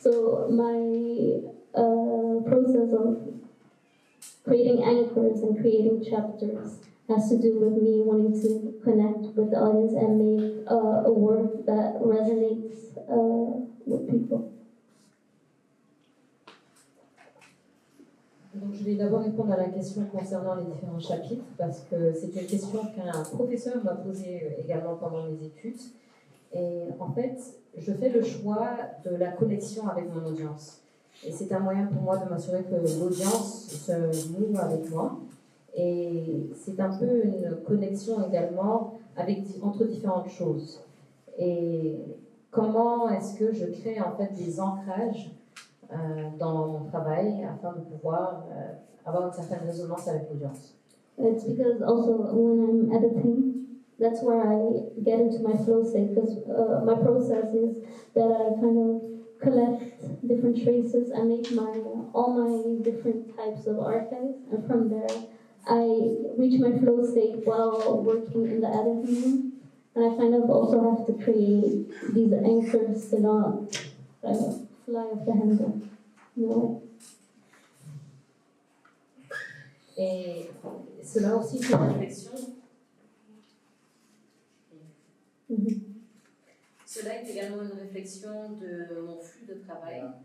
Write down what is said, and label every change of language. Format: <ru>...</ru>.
<en>So my process of creating anchors and creating chapters has to do with me wanting to connect with the audience and make a work that resonates with people.</en> <fr>Donc, je vais d'abord répondre à la question concernant les différents chapitres, parce que c'est une question qu'un professeur m'a posée également pendant mes études. Et en fait, je fais le choix de la connexion avec mon audience. Et c'est un moyen pour moi de m'assurer que l'audience se mouve avec moi. Et c'est un peu une connexion également entre différentes choses. Et comment est-ce que je crée en fait des ancrages dans mon travail afin de pouvoir avoir une certaine résonance avec l'audience.</fr> <en>It's because also when I'm editing, that's where I get into my flow state, because my process is that I kind of collect different traces and make all my different types of archives, and from there I reach my flow state while working in the editing room, and I kind of also have to create these anchors to not fly off the handle. No.</en> <fr>Et cela aussi, c'est une réflexion. Cela est également une réflexion de mon flux de travail.</fr>